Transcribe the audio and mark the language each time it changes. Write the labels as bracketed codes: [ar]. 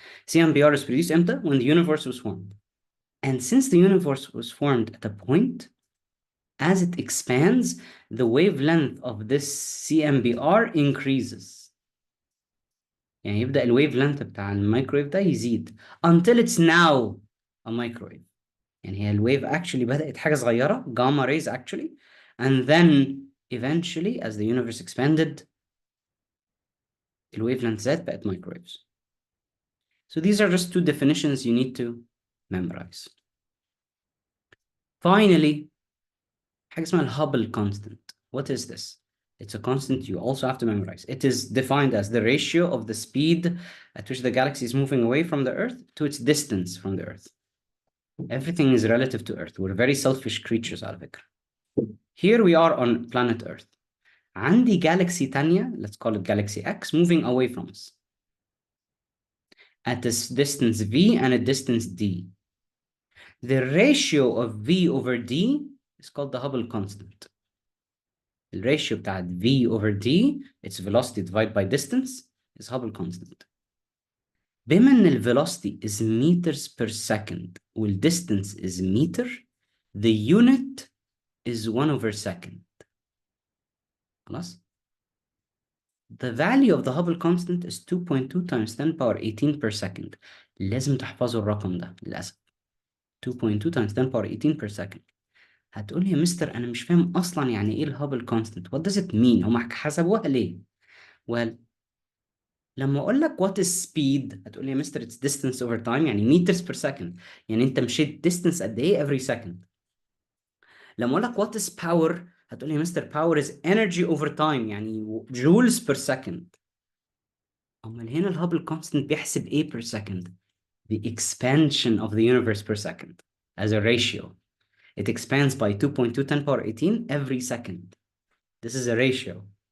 [en] CMBR is produced امتى? When the universe was formed. And since the universe was formed at a point, as it expands, the wavelength of this CMBR increases. [ar] يعني يبدأ الويف لينث بتاع الميكرويف ده يزيد until it's now a microwave. يعني هي الويف [en] actually [ar] بدأت حاجة صغيرة [en] gamma rays actually, and then eventually as the universe expanded the wavelength زاد بقت microwaves. So these are just two definitions you need to memorize. [ar] Finally, حاجة اسمها الهابل constant. [en] What is this? It's a constant you also have to memorize. It is defined as the ratio of the speed at which the galaxy is moving away from the Earth to its distance from the Earth. Everything is relative to Earth. We're very selfish creatures [ar] على فكرة. [en] Here we are on planet Earth. [ar] عندي galaxy تانية, [en] let's call it galaxy X, moving away from us at a distance V and a distance D. The ratio of V over D is called the Hubble constant. The ratio بتاعت V over D, its velocity divided by distance, is Hubble constant. [ar] بما ان [en] ال velocity is meters per second وال distance is meter, the unit is 1 over second. خلاص? The value of the Hubble constant is 2.2 times 10 power 18 per second. [ar] لازم تحفظوا الرقم ده للأسف. [en] 2.2 times 10 power 18 per second. [ar] هتقول يا مستر أنا مش فاهم أصلا يعني إيه الهابل constant. [en] What does it mean؟ [ar] هم حسبوها ليه؟ [en] Well, [ar] لما أقول لك [en] what is speed [ar] هتقول لي يا مستر [en] it's distance over time يعني meters per second. [ar] يعني أنت مشيت distance قد إيه every second. لما أقول لك [en] what is power [ar] هتقول لي يا مستر [en] power is energy over time يعني joules per second. [ar] أمال هنا الهابل [en] constant [ar] بيحسب إيه [en] per second؟ The expansion of the universe per second as a ratio. It expands by 2.2 10 power 18 every second. This is a ratio.